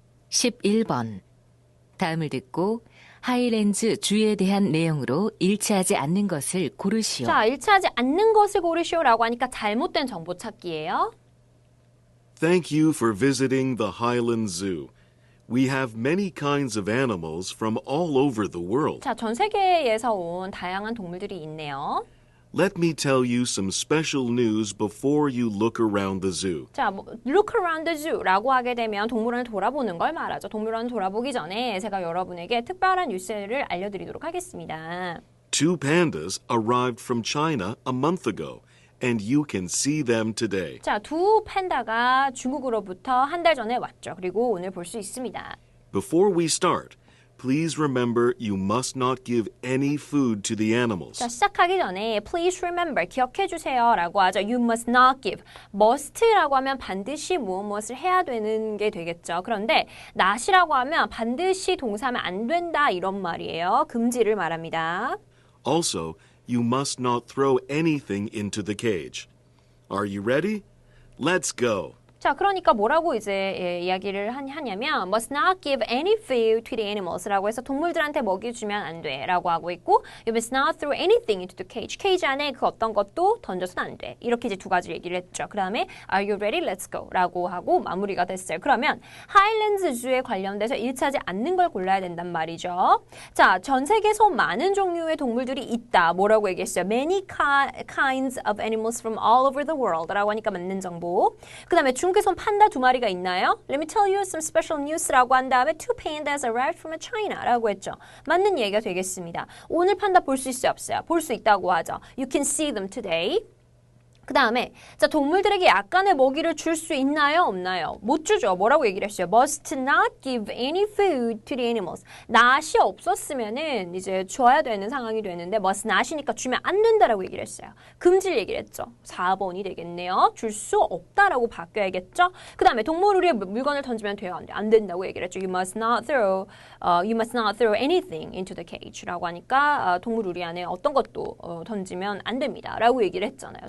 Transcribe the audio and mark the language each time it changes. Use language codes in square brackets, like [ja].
[ko] (11번) 다음을 듣고 하이랜즈 주에 대한 내용으로 일치하지 않는 것을 고르시오. 자, 일치하지 않는 것을 고르시오라고 하니까 잘못된 정보 찾기예요. [en] Thank you for visiting the Highland Zoo. We have many kinds of animals from all over the world. [ko] 자, 전 세계에서 온 다양한 동물들이 있네요. [en] Let me tell you some special news before you look around the zoo. [ko] 자, [en] look around the zoo [ko] 라고 하게 되면 동물원을 돌아보는 걸 말하죠. 동물원을 돌아보기 전에 제가 여러분에게 특별한 뉴스를 알려드리도록 하겠습니다. [en] Two pandas arrived from China a month ago, and you can see them today. [ko] 자, 두 팬다가 중국으로부터 한 달 전에 왔죠. 그리고 오늘 볼 수 있습니다. [en] Before we start, please remember you must not give any food to the animals. [ko] 자, 시작하기 전에 [en] please remember, [ko] 기억해 주세요 라고 하죠. [en] You must not give. [ko] must라고 하면 반드시 무엇을 해야 되는 게 되겠죠. 그런데 not이라고 하면 반드시 동사하면 안 된다 이런 말이에요. 금지를 말합니다. [en] Also, you must not throw anything into the cage. Are you ready? Let's go. [ko] 자, 그러니까 뭐라고 이제 이야기를 하냐면 [en] must not give any food to the animals [ko] 라고 해서 동물들한테 먹이 주면 안 돼라고 하고 있고 [en] you must not throw anything into the cage. [ko] 케이지 안에 그 어떤 것도 던져서는 안 돼. 이렇게 이제 두 가지 얘기를 했죠. [en] 그 다음에 are you ready? Let's go [ko] 라고 하고 마무리가 됐어요. 그러면 하일랜드 주에 관련돼서 일치하지 않는 걸 골라야 된단 말이죠. 자, 전 세계에서 많은 종류의 동물들이 있다. 뭐라고 얘기했어요? [en] Many kinds of animals from all over the world [ko] 라고 하니까 맞는 정보. 그 다음에 중국에선 판다 두 마리가 있나요? [en] Let me tell you some special news [ko] 라고 한 다음에 [en] two pandas arrived from China [ko] 라고 했죠. 맞는 얘기가 되겠습니다. 오늘 판다 볼 수 있어요? 없어요? 볼 수 있다고 하죠. [en] You can see them today. [ko] 그 다음에 자 동물들에게 약간의 먹이를 줄 수 있나요? 없나요? 못 주죠. 뭐라고 얘기를 했어요? [en] Must not give any food to the animals. [ko] not이 없었으면은 이제 줘야 되는 상황이 되는데 must not이니까 주면 안 된다라고 얘기를 했어요. 금지를 얘기를 했죠. 4번이 되겠네요. 줄 수 없다라고 바뀌어야겠죠. 그 다음에 동물 우리의 물건을 던지면 돼요? 안 돼? 안 된다고 얘기를 했죠. [en] You must not throw anything into the cage [ko] 라고 하니까 동물 우리 안에 어떤 것도 던지면 안 됩니다라고 얘기를 했잖아요.